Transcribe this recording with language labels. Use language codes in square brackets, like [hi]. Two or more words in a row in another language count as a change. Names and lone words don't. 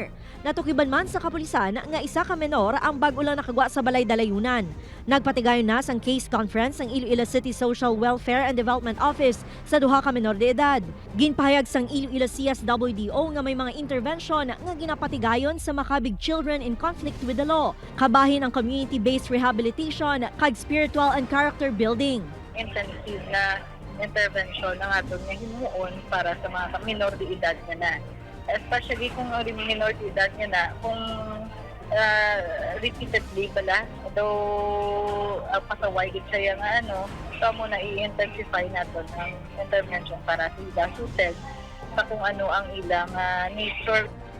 [hil] Natukiban man sa kapulisan nga isa ka menor ang bago lang nakagwa sa balay dalayunan. Nagpatigayon na sang case conference ang Iloilo City Social Welfare and Development Office sa duha ka menor de edad. Ginpahayag sang Iloilo CSWDO nga may mga intervention nga ginapatigayon sa makabig [en] children in conflict with the law. [hil] Kabahin ang [en] community-based rehabilitation [hil] kag [en] spiritual and character building. [hil] Intensive na intervention ang atong nga himuon para sa mga minor de edad na. Especially kung minor de edad na, kung repeatedly bala, though pasaway gid siya nga so mo na i-intensify naton ang intervention para sa ila suited sa kung ano ang ilang nature.